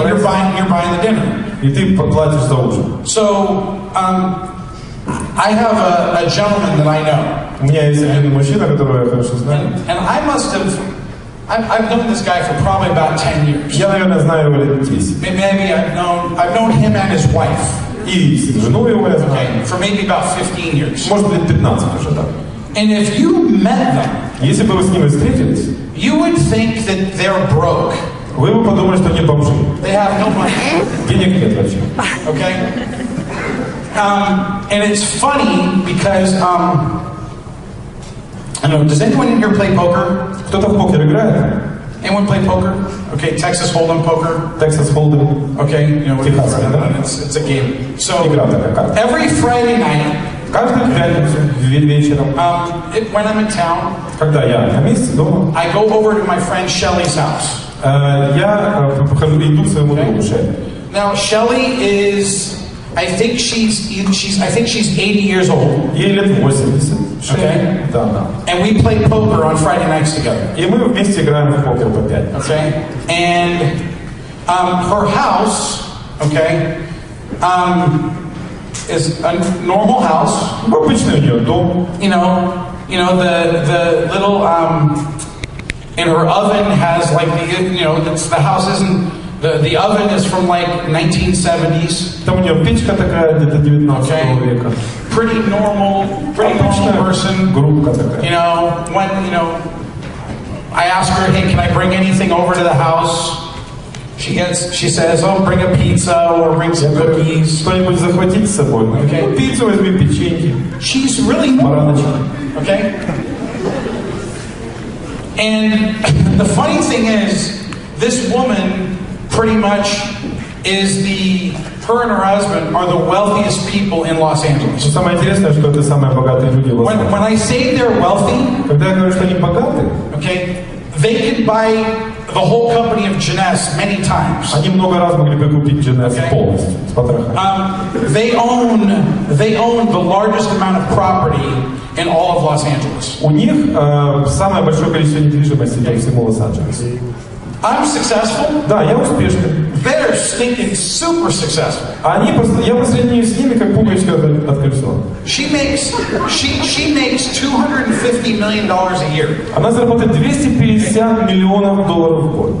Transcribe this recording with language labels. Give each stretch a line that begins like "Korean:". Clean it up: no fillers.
English: and you're buying the dinner.
Russian: И ты платишь за ужин.
English: So, I have a gentleman that I know.
Russian: У меня есть один мужчина, которого я хорошо знаю.
English: And I must have. I've known this guy for probably about 10 years.
Russian: Я, наверное, знаю его лет 10.
English: Maybe I've known him and his wife.
Russian: И жену его я знаю.
English: For maybe about 15 years.
Russian: Может быть, 15 уже, да.
English: And if you met them,
Russian: если бы вы с ними встретились,
English: you would think that they're broke.
Russian: Вы бы подумали, что они бомжи.
English: They have no money.
Russian: Денег нет вообще.
English: Okay. And it's funny because I don't know. Does anyone in here play poker?
Russian: Кто-то в покер играет?
English: Anyone play poker? Okay, Texas Hold'em poker. Texas Hold'em. Okay, you know what it's a game. So
Russian: игра
English: every Friday night,
Russian: каждую пятницу вечером,
English: when I'm in town,
Russian: когда я на месте дома,
English: I go over to my friend Shelly's house.
Russian: Я иду к своему другу Шелли.
English: Now Shelly is, I think she's 80 years old.
Russian: Ей лет 80.
English: Okay.
Russian: Да, да.
English: And we play poker on Friday nights together.
Russian: И мы вместе играем в покер по пятницам.
English: Okay. And her house, okay, is a normal house.
Russian: Обычный у нее дом.
English: You know the little and her oven has like the house isn't. The oven is from like 1970s.
Russian: Там у нее печка такая, где-то 19 века.
English: Pretty normal person.
Russian: Группка такая.
English: When I ask her, hey, can I bring anything over to the house? She says, oh, bring a pizza or bring some cookies.
Russian: Что-нибудь захватить с собой.
English: Okay.
Russian: Ну, пиццу возьми, печеньки.
English: She's really normal. Okay. And the funny thing is, this woman pretty much is her and her husband are the wealthiest people in Los Angeles.
Russian: Самое интересное, что это самые богатые люди в Лос-Анджелесе.
English: When I say they're wealthy,
Russian: когда я говорю, что они богаты,
English: okay, they could buy the whole company of Jeunesse many times.
Russian: Они много раз могли бы купить Jeunesse полностью, с потрохами.
English: They own the largest amount of property in all of Los Angeles.
Russian: У них самое большое количество недвижимости по всему Лос-Анджелесу.
English: I'm successful.
Russian: Да, я успешный.
English: They're stinking super successful.
Russian: Они просто, я по сравнению с ними как пуговичка от колеса.
English: She makes $250 million a year.
Russian: Она зарабатывает $250 миллионов в год.